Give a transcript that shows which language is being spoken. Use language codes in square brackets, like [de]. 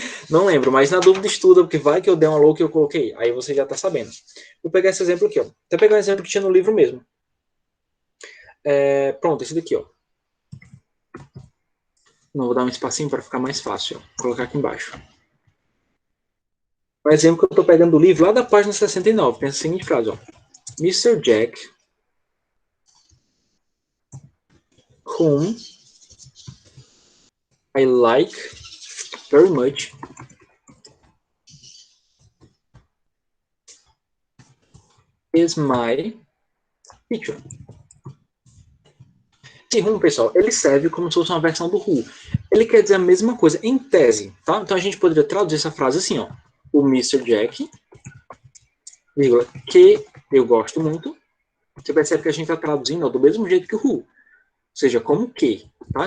[pt] Não lembro, mas na dúvida estuda, porque vai que eu dei uma louca e eu coloquei. Aí você já tá sabendo. Vou pegar esse exemplo aqui, ó. Até pegar um exemplo que tinha no livro mesmo. Pronto, esse daqui, ó. Não, vou dar um espacinho para ficar mais fácil, ó. Vou colocar aqui embaixo. Um exemplo que eu tô pegando do livro lá da página 69. Pensa a seguinte frase, ó. Mr. [en] Jack, whom I like very much, is my teacher. [pt] Esse whom, pessoal, ele serve como se fosse uma versão do who. Ele quer dizer a mesma coisa em tese, tá? Então a gente poderia traduzir essa frase assim, ó. O Mr. Jack, vírgula, que eu gosto muito. Você percebe que a gente está traduzindo ó, do mesmo jeito que o who. Ou seja, como que, tá?